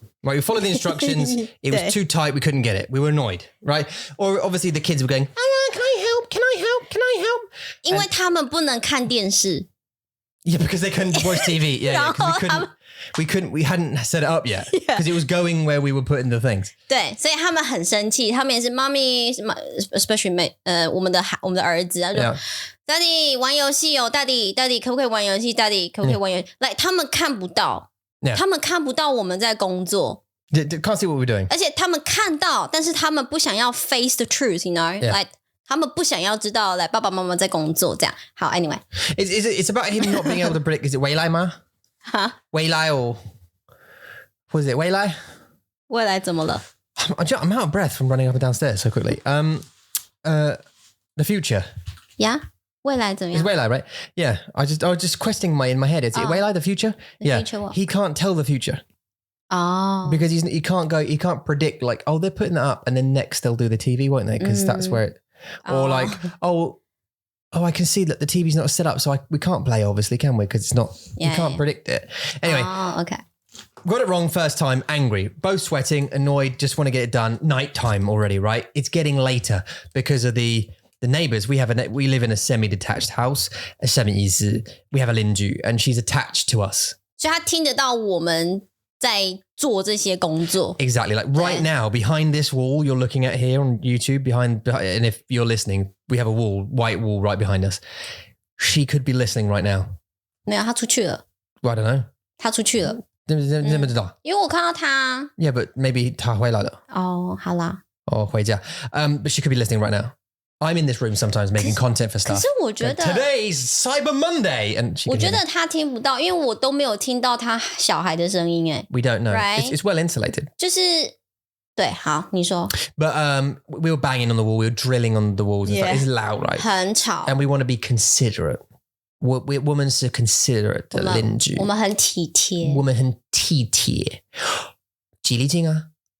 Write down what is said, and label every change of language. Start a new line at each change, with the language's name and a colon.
English: Right, we followed the instructions. It was too tight. We couldn't get it. We were annoyed, right? Or obviously the kids were going, "Oh, can I help? Can I help? Can I help?"
Chinese: 因为他们不能看电视。
English: Yeah, because they couldn't watch TV. Yeah, because we hadn't set it up yet because it was going where we were putting the things.
Chinese: 对，所以他们很生气，他们也是妈咪，
English: especially
Chinese: 我们的儿子，他说 ，Daddy 玩游戏哦 ，Daddy 可不可以玩游戏 ？Daddy 可不可以玩游戏？来，他们看不到。他们看不到我们在工作
English: Can't see what we're doing.
Chinese: 而且他们看到，但是他们不想要
English: face the truth, you know? Like
Chinese: 他们不想要知道，来爸爸妈妈在工作这样。好 ，
English: anyway. It's about him not being able to predict. Is it
Chinese: 未来吗？未来
English: or what is it? 未来？
Chinese: 未来怎么了
English: I'm out of breath from running up and downstairs so quickly. The future. Yeah.
Chinese: 未来怎么
English: It's
Chinese: 样
English: 未来, right? Yeah. I was just questioning in my head. Is it 未来 the future? The future what? He can't tell the future. Oh. Because he can't predict like, oh, they're putting that up and then next they'll do the TV, won't they? Because that's where it, or like, oh, I can see that the TV's not set up, so we can't play, obviously, can we? Because it's not, you can't predict it. Anyway. Oh, okay. Got it wrong first time, angry, both sweating, annoyed, just want to get it done. Nighttime already, right? It's getting later because of the neighbors. We live in a semi-detached house. We have a 邻居 and she's attached to us.
Chinese: 所以他听得到我们在做这些工作
English: Exactly. Like right now, behind this wall you're looking at here on YouTube, behind, and if you're listening, we have a wall, white wall right behind us. She could be listening right now.
Chinese: 没有，他出去了。
English: Well, I don't know.
Chinese: 他出去了。你不知道？因为我看到他。
English: Yeah, but maybe
Chinese: 他回来了。哦，好啦。哦，回家。
English: But she could be listening right now. I'm in this room sometimes making content for stuff.
Chinese: 可是我觉得
English: Today's Cyber Monday, and
Chinese: 我觉得他听不到，因为我都没有听到他小孩的声音哎。
English: We don't know. Right? It's well insulated. 就是对，好，你说。 But we were banging on the wall, we were drilling on the walls and stuff. It's loud, right?
Chinese: 很吵。
English: And we want to be considerate. Women
Chinese: 是
English: considerate
Chinese: 的邻居。我们很体贴。我们很体贴。几厘金啊